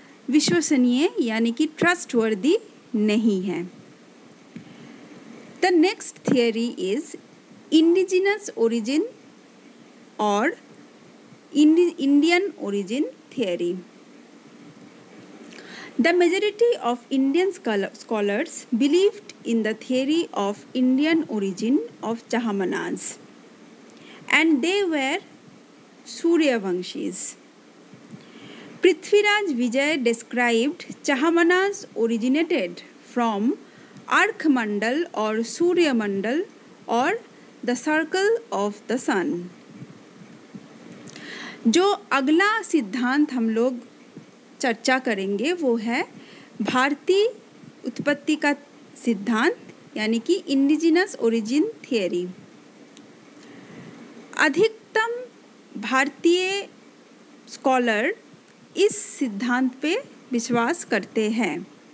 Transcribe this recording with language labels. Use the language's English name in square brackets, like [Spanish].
[Hindi] विश्वसनीय यानी कि ट्रस्टवर्दी नहीं है। [English] The next theory is indigenous origin और Indian origin theory. The majority of Indian scholars believed in the theory of Indian origin of Chahamanas, and they were Suryavanshis. Prithviraj Vijay described Chahamanas originated from Arkhmandal or Suryamandal or the circle of the sun. [Hindi] जो अगला सिद्धांत हम लोग चर्चा करेंगे वो है भारतीय उत्पत्ति का सिद्धांत यानी कि इंडिजिनस ओरिजिन थियरी। अधिकतम भारतीय स्कॉलर इस सिद्धांत पे विश्वास करते हैं।